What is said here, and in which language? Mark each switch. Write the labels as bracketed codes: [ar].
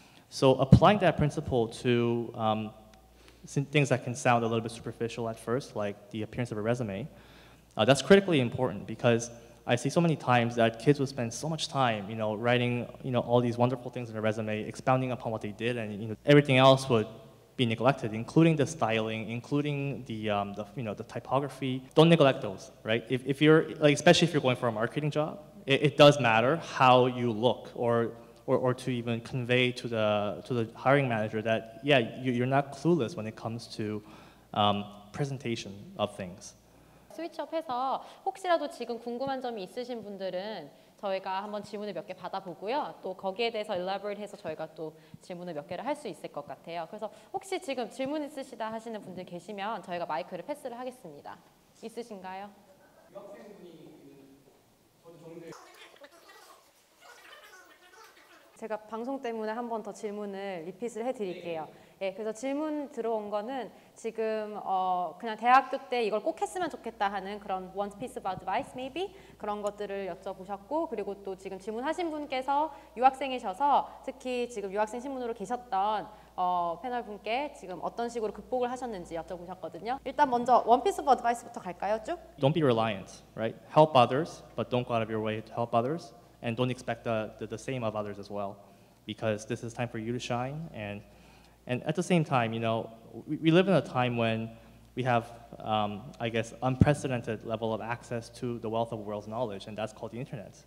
[en] So applying that principle to things that can sound a little bit superficial at first, like the appearance of a resume, that's critically important because I see so many times that kids will spend so much time, writing, all these wonderful things in a resume, expounding upon what they did, and everything else would be neglected, including the styling, including the typography. Don't neglect those, right? If you're especially if you're going for a marketing job, it does matter how you look, or to even convey to the hiring manager that you're not clueless when it comes to presentation of things. [ko] 스위치업해서 혹시라도 지금 궁금한 점이 있으신 분들은 저희가 한번 질문을 몇 개 받아보고요. 또 거기에 대해서 elaborate해서 저희가 또 질문을 몇 개를 할 수 있을 것 같아요. 그래서 혹시 지금 질문 있으시다 하시는 분들 계시면 저희가 마이크를 패스를 하겠습니다. 있으신가요? 제가 방송 때문에 한 번 더 질문을 리핏을 해드릴게요. 예, 그래서 질문 들어온 거는 지금 그냥 대학교 때 이걸 꼭 했으면 좋겠다 하는 그런 one piece of advice maybe 그런 것들을 여쭤보셨고, 그리고 또 지금 질문하신 분께서 유학생이셔서 특히 지금 유학생 신분으로 계셨던 패널 분께 지금 어떤 식으로 극복을 하셨는지 여쭤보셨거든요. 일단 먼저 원피스 오브 어드바이스부터 갈까요? 쭉? [en] Don't be reliant, right? Help others, but don't go out of your way to help others, and don't expect the same of others as well, because this is time for you to shine. And at the same time, you know, we live in a time when we have, I guess, unprecedented level of access to the wealth of the world's knowledge, and that's called the internet.